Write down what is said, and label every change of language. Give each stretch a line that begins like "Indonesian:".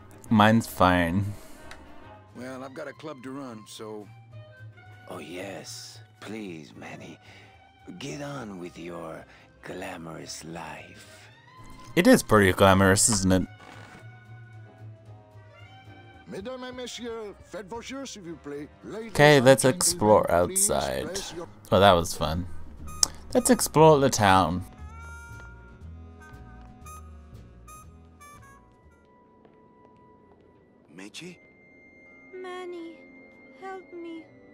English: Mine's fine. Well, I've got a club to run, so... Oh yes, please, Manny. Get on with your glamorous life. It is pretty glamorous, isn't it?
French: Mesdames et messieurs, faites vos jeux, s'il vous plaît.
English: Okay, let's explore outside. Oh, that was fun. Let's explore the town. Meche? Manny, help me.